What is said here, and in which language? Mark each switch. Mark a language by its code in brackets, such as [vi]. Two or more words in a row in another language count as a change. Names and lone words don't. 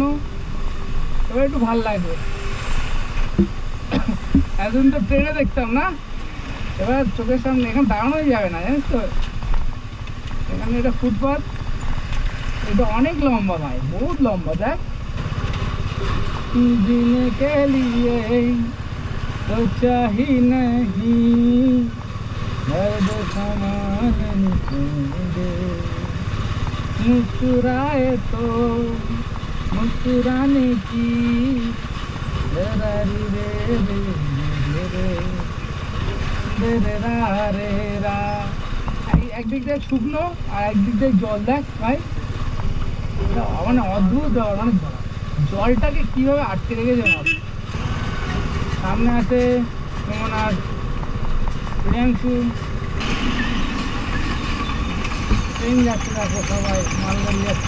[bn] এবার একটু ভাল লাগবে, এতদিন তো ট্রেনে দেখতাম না, এবার চোখের সামনে। এখানে দাঁড়ানোই যাবে না জানিস তো, এখানে এটা ফুটপাথ, এটা অনেক লম্বা ভাই, বহুত লম্বা। [hi] দেখ जीने के लिए तो चाहिए नहीं दर्द समान दे, मुस्कुराए तो मुस्कुराने की जरा रे रे रे रे रे रे रा रे रा। [bn] একদিক দিয়ে শুকনো আর একদিক দিয়ে জল। দেখ ভাই, মানে অদ্ভুত, মানে জলটাকে কিভাবে আটকে রেখেছে ভাব। সামনে আছে কেমন আর প্রিয়াংশু, ট্রেন যাচ্ছে, দেখো সবাই মালগাড়ি যাচ্ছে।